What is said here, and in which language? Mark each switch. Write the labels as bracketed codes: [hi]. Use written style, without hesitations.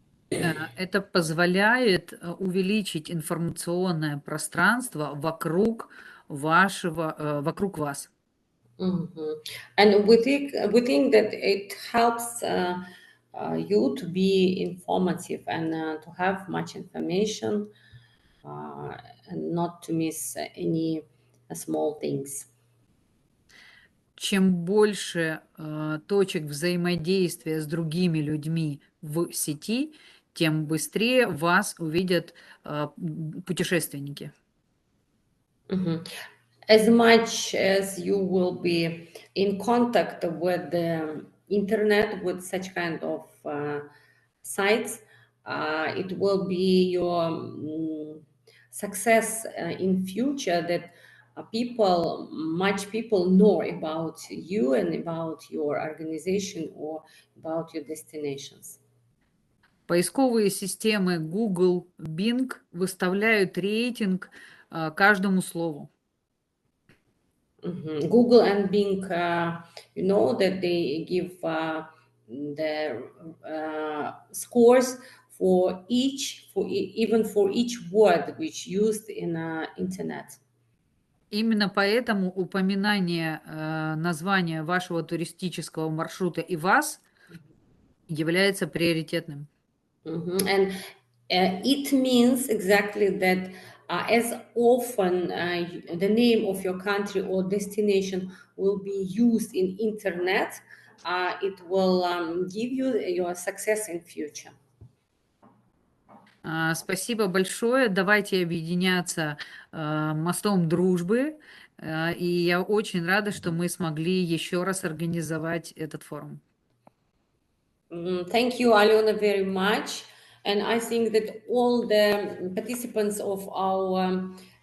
[ru] Это позволяет увеличить информационное пространство вокруг вокруг вас. [en] And we think that it helps you to be informative and to have much information and not to miss any small things. [ru] Чем больше точек взаимодействия с другими людьми в сети, тем быстрее вас увидят путешественники. [en] As much as you will be in contact with the internet, with such kind of sites, it will be your success in future that much people know about you and about your organization or about your destinations. [ru] Поисковые системы Google, Bing выставляют рейтинг каждому слову. [en] Google and Bing, you know that they give the scores for each word which used in internet. [ru] Именно поэтому упоминание названия вашего туристического маршрута и вас является приоритетным. [en] And it means exactly that as often the name of your country or destination will be used in internet, it will give you your success in future. [ru] Спасибо большое. Давайте объединяться мостом дружбы. И я очень рада, что мы смогли еще раз организовать этот форум. [en] Thank you, Alena, very much. And I think that all the participants of our